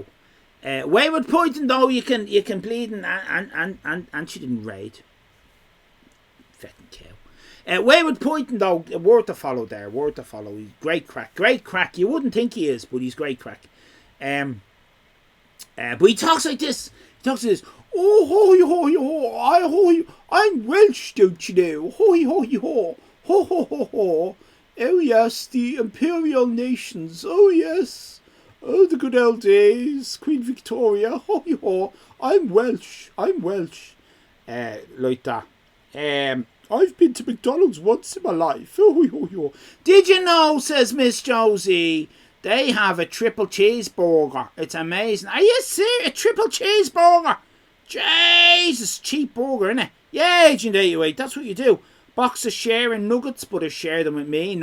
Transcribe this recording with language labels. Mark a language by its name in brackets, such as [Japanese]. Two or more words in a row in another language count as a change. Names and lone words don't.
[English] Wayward pointing, though, you can bleed and she didn't raid. Fecking cow. Wayward pointing, though, worth a follow there. He's great crack. You wouldn't think he is, but he's great crack. But he talks like this. Oh, hoy, hoy, ho. I'm Welsh, don't you know? Hoy, hoy, ho. Ho, ho, ho, ho. Oh, yes, the imperial nations. Oh, yes. Oh, the good old days. Queen Victoria. Hoy, ho. I'm Welsh. Like that. I've been to McDonald's once in my life. Oh, ho, ho. Did you know, says Miss Josie, they have a triple cheeseburger. It's amazing. Are you serious? A triple cheeseburger? Jesus, cheap burger, innit? Yeah, Agent 808, that's what you do. Box of sharing nuggets, but share them with me.